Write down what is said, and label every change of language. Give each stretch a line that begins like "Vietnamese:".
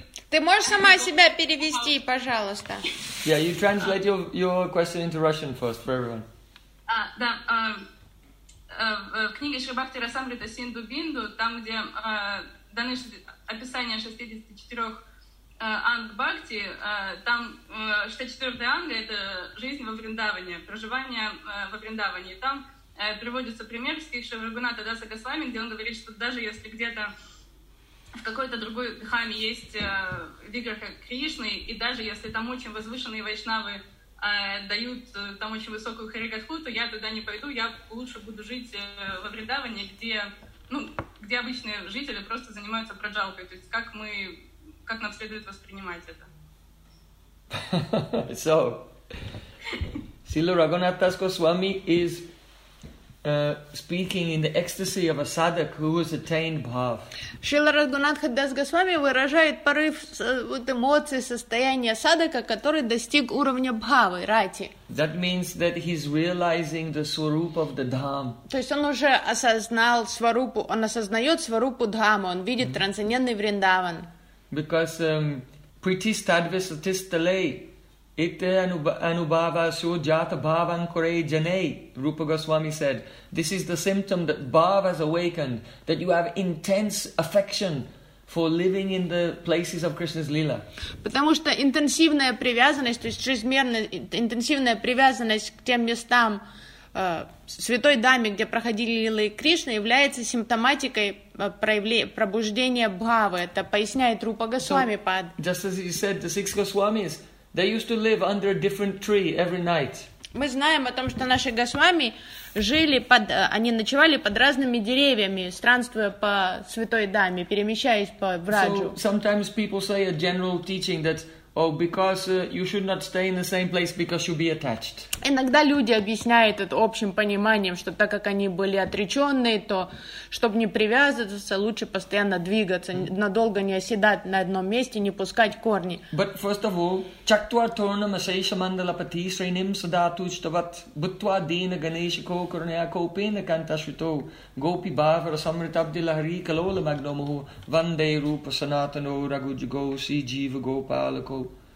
Russian: Ты можешь сама себя перевести, пожалуйста?
English: Yeah, you translate your question into Russian first for everyone.
Russian: Да, в книге Шри Бхакти Расамрита Синдху Бинду, там, где даны описание 64 анг бхакти, там 64 анга — это жизнь во Вриндаване, проживание во Вриндаване. Там приводится пример Шри Рагхунатха Даса Госвами, где он говорит, что даже если где-то в какой-то другой дхаме есть виграха Кришны, и даже если там очень возвышенные вайшнавы дают там очень высокую харикатху, то я туда не пойду, я лучше буду жить во Вриндаване, где обычные жители просто занимаются праджалкой. То есть как нам следует воспринимать это?
English: So, Srila Raghunath Das Goswami is speaking in the ecstasy of a sadhak who has attained bhav.
Russian: Шрила Рагхунатха Дас Госвами выражает порыв эмоций, состояния садака, который достиг уровня бхавы, рати.
English: That means that he's realizing the swarup of the dham.
Russian: То есть он уже осознал сварупу, он осознает сварупу дхамы, он видит трансцендентный Вриндаван.
English: Because
Sanskrit: priti stadvis atistalei Ite anubhava sujata bhavan kure janai,
English: Rupa Goswami said, this is the symptom that bhava has awakened, that you have intense affection for living in the places of Krishna's lila.
Russian: Потому что интенсивная привязанность, то есть чрезмерная интенсивная привязанность к тем местам святой даме, где проходили лилы Кришны, является симптоматикой пробуждения бхавы. Это поясняет Рупа Госвами.
English: So, just as you said, the six Goswamis, they used to live under a different tree every night.
Russian: Мы знаем о том, что наши госвами жили под, они ночевали под разными деревьями, странствуя по святой даме, перемещаясь по враджу.
English: So sometimes people say a general teaching that, oh, because you should not stay in the same place because you'll be attached.
Russian: Иногда люди объясняют это общим пониманием, что так как они были отреченные, то чтобы не привязываться, лучше постоянно двигаться, надолго не оседать на одном месте, не пускать корни.
English: But first of all,
Sanskrit: чактуар торнам асейша мандалапати срейним садату чтават бутва дина ганеши ко корня ко пена канта шуто гопи бавра самритабди лахри калола магномо вандей рупа санатано рагуджи го си джива гопала ко